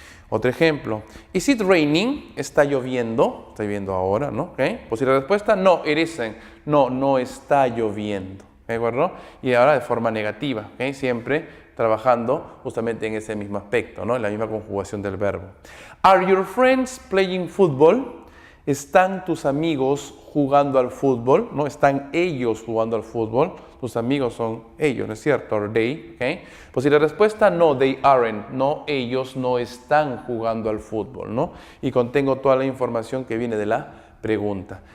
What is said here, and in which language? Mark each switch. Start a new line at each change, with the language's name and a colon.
Spanish: Otro ejemplo,
English: is it raining?
Spanish: ¿Está lloviendo? Está lloviendo ahora, ¿no? ¿Ok? Posible respuesta,
English: no, it isn't.
Spanish: No, no está lloviendo, ¿de acuerdo? Y ahora de forma negativa, ¿ok? Siempre trabajando justamente en ese mismo aspecto, ¿no? En la misma conjugación del verbo.
English: Are your friends playing football?
Spanish: ¿Están tus amigos jugando al fútbol? ¿No? ¿Están ellos jugando al fútbol? Tus amigos son ellos, ¿no es cierto?
English: Or they,
Spanish: ¿okay? Pues si la respuesta no,
English: they aren't.
Spanish: No, ellos no están jugando al fútbol, ¿no? Y contengo toda la información que viene de la pregunta.